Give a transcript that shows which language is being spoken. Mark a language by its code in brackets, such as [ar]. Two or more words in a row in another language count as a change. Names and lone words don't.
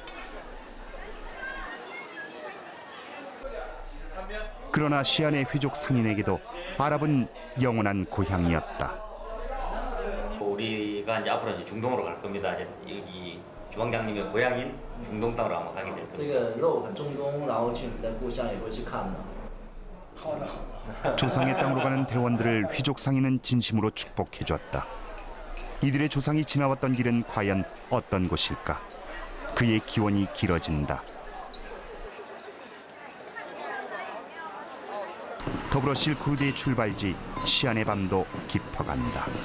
[ko] 그러나 시안의 휘족 상인에게도 아랍은 영원한 고향이었다. 우리가 이제 앞으로 이제 중동으로 갈 겁니다. 이제 여기 주방장님의 고향인 중동 땅으로 아마 가게 될 [zh] 这 [ko] 겁니다. [zh] 个肉很中东，然后去你的故乡也会去看的。好的好的。 [ko] 조상의 땅으로 가는 대원들을 휘족 상인은 진심으로 축복해줬다. 이들의 조상이 지나왔던 길은 과연 어떤 곳일까? 그의 기원이 길어진다. 더불어 실크로드의 출발지 시안의 밤도 깊어간다.